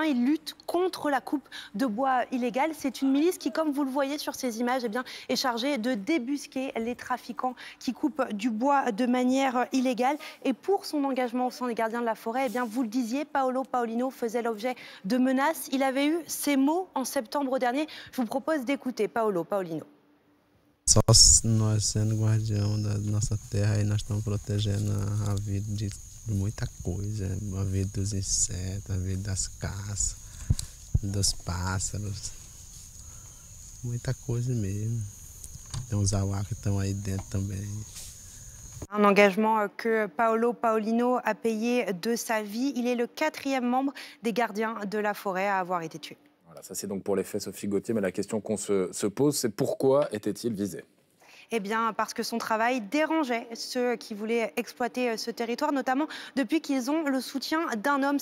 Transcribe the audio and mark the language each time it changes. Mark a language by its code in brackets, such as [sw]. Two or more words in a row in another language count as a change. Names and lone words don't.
[fr] Ils luttent contre la coupe de bois illégale. C'est une milice qui, comme vous le voyez sur ces images, est chargée de débusquer les trafiquants qui coupent du bois de manière illégale. Et pour son engagement au sein des gardiens de la forêt, vous le disiez, Paulino faisait l'objet de menaces. Il avait eu ces mots en septembre dernier. Je vous propose d'écouter Paulino. [pt] Só nós sendo guardião da nossa terra e nós estamos protegendo a vida de muita coisa, a vida dos insetos, a vida das caças, dos pássaros, muita coisa mesmo. Tem os auá que estão aí dentro também. [fr] Un engagement que Paulino a payé de sa vie. Il est le 4e membre des gardiens de la forêt à avoir été tué. Voilà, ça c'est donc pour les faits, Sophie Gauthier, mais la question qu'on se pose, c'est pourquoi était-il visé? Eh bien, parce que son travail dérangeait ceux qui voulaient exploiter ce territoire, notamment depuis qu'ils ont le soutien d'un homme.